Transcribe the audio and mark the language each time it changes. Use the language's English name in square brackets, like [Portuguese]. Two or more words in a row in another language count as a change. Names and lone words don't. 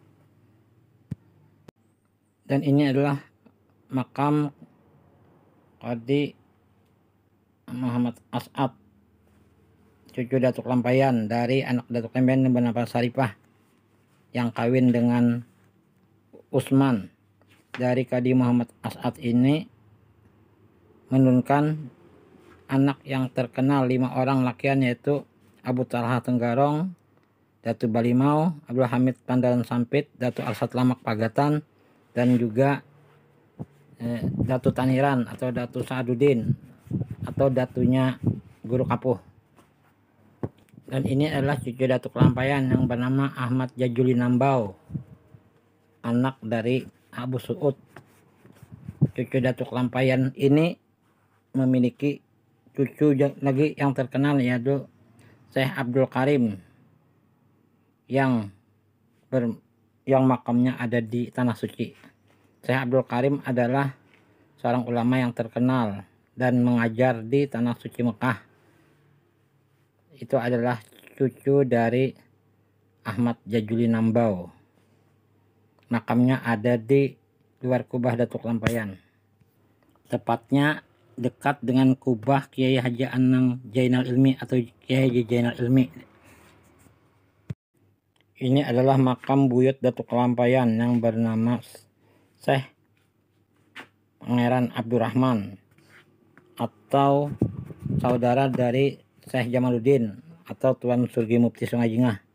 [Indonesian] Dan ini adalah makam Qadi Muhammad As'ad, cucu Datuk Lampayan dari anak Datuk Lampayan yang bernama Saripah, yang kawin dengan Usman. Dari Qadi Muhammad As'ad ini menurunkan anak yang terkenal 5 orang lakian, yaitu Abu Talha Tenggarong, Datu Balimau, Abdul Hamid Pandaran Sampit, Datu Arsad Lamak Pagatan, dan juga Datu Taniran atau Datu Sa'adudin atau datunya Guru Kapuh. Dan ini adalah cucu Datuk Lampayan yang bernama Ahmad Jajuli Nambau, anak dari Abu Suud. Cucu Datuk Lampayan ini memiliki cucu lagi yang terkenal, yaitu Syekh Abdul Karim yang makamnya ada di Tanah Suci. Syekh Abdul Karim adalah seorang ulama yang terkenal dan mengajar di Tanah Suci Mekah. Itu adalah cucu dari Ahmad Jajuli Nambau. Makamnya ada di luar kubah Datuk Lampayan, tepatnya dekat dengan kubah Kiai Haji Anang Jainal Ilmi atau Kiai Haji Jainal Ilmi. Ini adalah makam buyut Datuk Lampayan yang bernama Syekh Pangeran Abdurrahman atau saudara dari Syekh Jamaluddin atau Tuan Surgi Mufti Sungai Jingah.